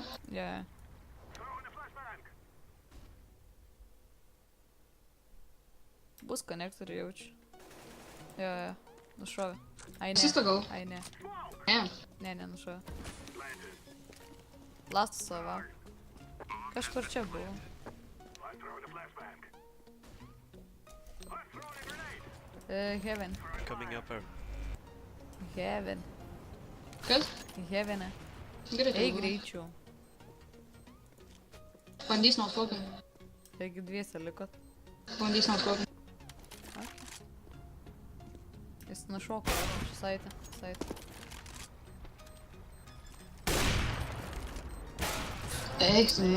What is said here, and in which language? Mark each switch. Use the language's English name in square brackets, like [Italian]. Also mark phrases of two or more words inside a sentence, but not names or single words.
[Lithuanian] Jo. Bus konektorių jaučiu. Jo. Nušovė. Ai ne. Pasistagau. Ai ne. Ne. Ne, nušovė. Lastas savo. Kažkur čia buvo. Heaven. [English] Coming upper. [Lithuanian] Heaven. Kas? Heaven'e. Gerai. Eik greičiau. Bandys nuoskopinti. Taigi dviese likot. Bandys nuoskopinti. Jis nušoko. Saitė. Eik, na.